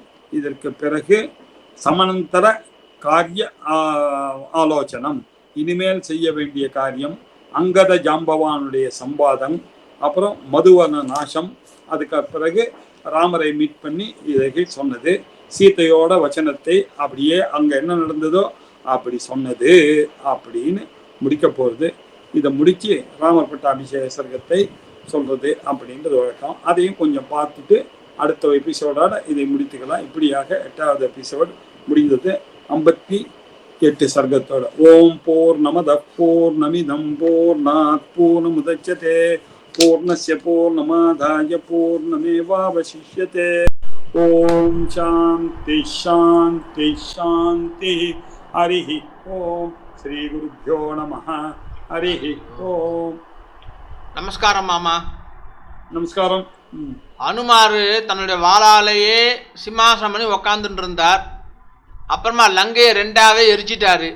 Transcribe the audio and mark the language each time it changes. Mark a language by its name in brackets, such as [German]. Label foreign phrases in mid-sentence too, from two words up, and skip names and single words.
[Tamil] இதற்கு பிறகு சமனந்தர காரிய ஆலோசனம், இனிமேல் செய்ய வேண்டிய காரியம், அங்கத ஜாம்பவானுடைய சம்பாதம், அப்புறம் மதுவன நாசம், அதுக்கு பிறகு ராமரை மீட் பண்ணி இதை சொன்னது, சீதையோட வச்சனத்தை அப்படியே அங்க என்ன நடந்ததோ அப்படி சொன்னது அப்படின்னு முடிக்க போறது. இதை முடிச்சு ராமர் பட்டாபிஷேக சர்க்கத்தை சொல்றது அப்படின்றது வழக்கம். அதையும் கொஞ்சம் பார்த்துட்டு அடுத்த எபிசோடோட இதை முடித்துக்கலாம். இப்படியாக 8வது எபிசோடு முடிந்தது 58 சர்க்கத்தோட. [Sanskrit] ॐ पूर्णमद पूर्णमिदं पूर्णात् पूर्णमुदच्यते पूर्णस्य पूर्णमादाय पूर्णमेवावशिष्यते. ॐ शान्ति शान्ति शान्ति. हरिः ॐ. श्री गुरुभ्यो नमः. हरिः ॐ. [Tamil] நமஸ்காரம் மாமா. நமஸ்காரம். அனுமாரு தன்னுடைய வாளாலேயே சிம்மாசனம் பண்ணி உக்காந்துட்டு இருந்தார். அப்புறமா லங்கையை 2ஆவே எரிச்சிட்டாரு.